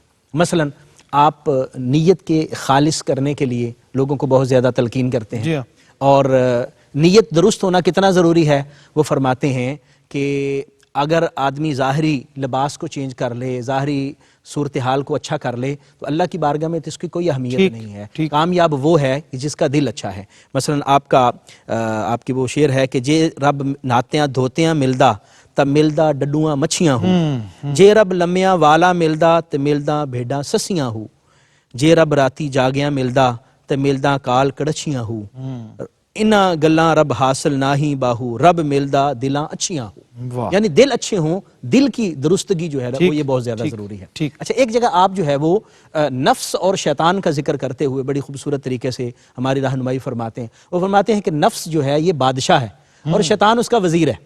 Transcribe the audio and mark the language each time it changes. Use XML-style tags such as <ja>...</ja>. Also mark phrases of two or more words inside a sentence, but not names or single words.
<ur>مثلا آپ نیت کے خالص کرنے کے لیے لوگوں کو بہت زیادہ تلقین کرتے ہیں، اور نیت درست ہونا کتنا ضروری ہے وہ فرماتے ہیں کہ اگر آدمی ظاہری لباس کو چینج کر لے، ظاہری صورتحال کو اچھا کر لے، تو اللہ کی بارگاہ میں تو اس کی کوئی اہمیت نہیں ہے۔ کامیاب وہ ہے جس کا دل اچھا ہے۔ مثلا آپ کی وہ شعر ہے کہ</ur> <pa>جے رب ناتیاں دھوتیاں ملدا تے ملدا ڈڈواں مچھیاں ہوں، جے رب لمیاں والا ملدا تے ملدا بھیڈاں سسیاں ہوں، جے رب راتی جاگیاں ملدا تے ملدا کال کڑچیاں ہوں، انہاں گلاں رب حاصل نہ ہی باہو، رب ملدا دلاں اچھیاں ہوں۔</pa> <ur>واہ، یعنی دل اچھے ہوں، دل کی درستگی جو ہے نا ٹھیک، وہ یہ بہت زیادہ ٹھیک، ضروری ہے. ٹھیک. اچھا ایک جگہ آپ جو ہے وہ نفس اور شیطان کا ذکر کرتے ہوئے بڑی خوبصورت طریقے سے ہماری رہنمائی فرماتے ہیں. وہ فرماتے ہیں کہ نفس جو ہے یہ بادشاہ ہے اور شیطان اس کا وزیر ہے.</ur>